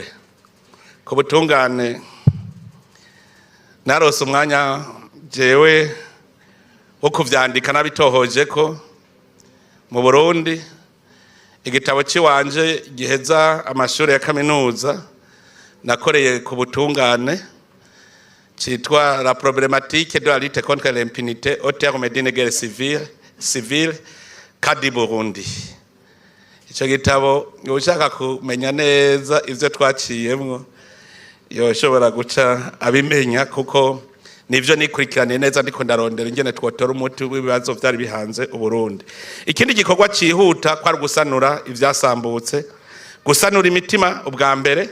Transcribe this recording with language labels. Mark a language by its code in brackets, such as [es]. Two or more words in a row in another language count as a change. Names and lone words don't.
[rn] Ku butungane narose umwanya jewe wo kuvyandika nabitohoje ko mu Burundi igitabo ciwanje giheza amashuri ya kaminuza nakoreye ku butungane citwa la problématique de la lutte contre l'impunité au terme d'une guerre civile kadi Burundi. Ico gitabo ushaka kumenya neza ivyo twaciyemwo yoshobora guca abimenya kuko nivyo nikurikirane neza ndiko ndarondera ingene twotora umuti w'ibibazo vyari bihanze Uburundi. Ikindi gikorwa cihuta kwa gusanura ivyasambutse, gusanura imitima ubwa mbere.